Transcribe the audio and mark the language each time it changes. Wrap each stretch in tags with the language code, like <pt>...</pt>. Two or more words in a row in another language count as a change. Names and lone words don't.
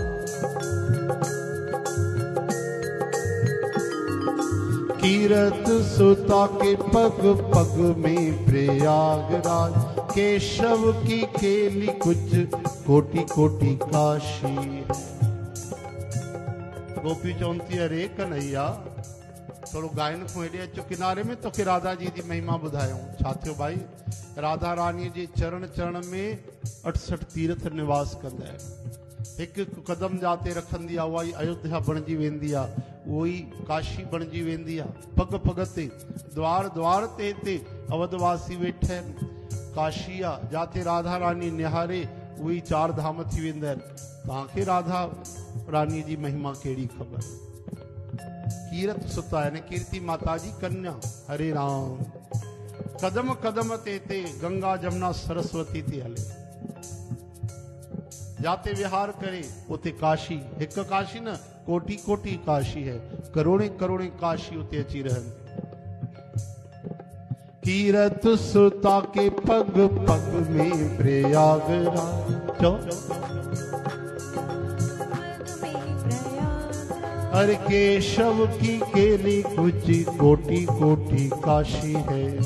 <bra>कीरत सुता के पग पग में प्रयागराज केशव की केली कुछ कोटि कोटि काशी गोपी चौंती</bra> <sd>अरे कन्हैया थोड़ो गायन को हेॾे अचो किनारे में तोखे राधा जी की महिमा ॿुधायूं छा थियो भाई राधा रानी जे चरण चरण में 68 तीर्थ निवास कंदा आहिनि हिकु कदम जाते रखंदी आहे उहा ई अयोध्या बणिजी वेंदी आहे उहो ई काशी बणिजी वेंदी आहे पग पग ते द्वार द्वार ते हिते अवधवासी वेठा आहिनि काशी आहे जाते राधा रानी निहारे उहे ई 4 धाम थी वेंदा आहिनि तव्हांखे राधा रानी जी महिमा कहिड़ी ख़बर कीरत सुता यानी कीर्ति माता जी कन्या हरे राम कदम कदम ते गंगा जमुना सरस्वती थी हले जाते विहार करे उते काशी</sd> <hi>एक काशी न कोटि कोटि काशी है</hi> <sd>करोड़े करोड़े काशी उते अची रहन</sd> <bra>कीरत सुता के पग पग में प्रयागराज चो हर केशव की केली कुछ कोटि कोटि काशी है</bra>